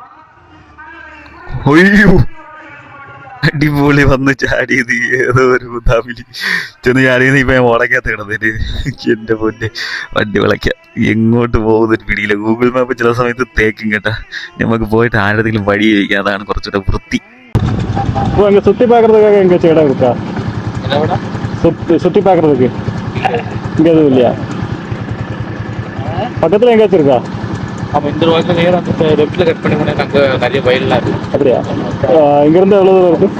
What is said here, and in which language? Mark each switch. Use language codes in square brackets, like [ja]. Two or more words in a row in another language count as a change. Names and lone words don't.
[ml] ഒയ്യോ, അടിപൊളി വന്ന് ചാടിയത് ഏതോ ഒരു തമിഴ് ചെന്ന് ചാടിയത്. ഇപ്പം ഞാൻ ഉടക്കാത്ത കിടന്നിട്ട് എൻ്റെ പൊന്നെ വണ്ടി വിളയ്ക്കാം. എങ്ങോട്ട് പോകുന്നൊരു പിടിയില്ല. ഗൂഗിൾ മാപ്പ് ചില സമയത്ത് തേക്കും കേട്ടാ. നമുക്ക് പോയിട്ട് ആരെങ്കിലും വഴി ചോദിക്കാം, അതാണ് കുറച്ചുകൂടെ വൃത്തി. [ta] சுற்றி பார்க்குறதுக்காக எங்கேயாச்சும் இடம் இருக்கா? சுற்றி பார்க்குறதுக்கு இங்கே எதுவும் இல்லையா? பக்கத்தில் எங்கேயாச்சும் இருக்கா? ஆமாம், இந்த ரோட்டில் நேரம் அந்த லெஃப்ட்டில் கட் பண்ணி போனால் அங்கே நிறைய வயல்லாம் இருக்குது. அப்படியா? இங்கேருந்து எவ்வளோ தூரம் இருக்குது?